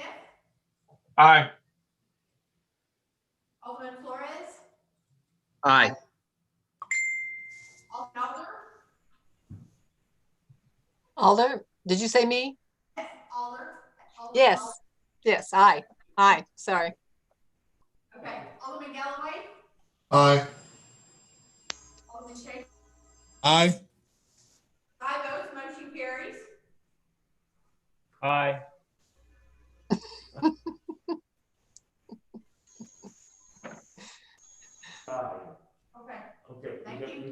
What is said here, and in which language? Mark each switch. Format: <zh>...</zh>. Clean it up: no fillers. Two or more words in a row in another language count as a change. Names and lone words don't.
<en>Aye. Alderman Flores, Aye. Alderman Alder, did you say me? Alder. Yes. Yes, aye. Aye, sorry. Okay, Alderman Galloway, Aye. Alderman Schaefer, Aye. aye votes, motion carries. Aye. Aye. Okay, Okay. thank you.</en>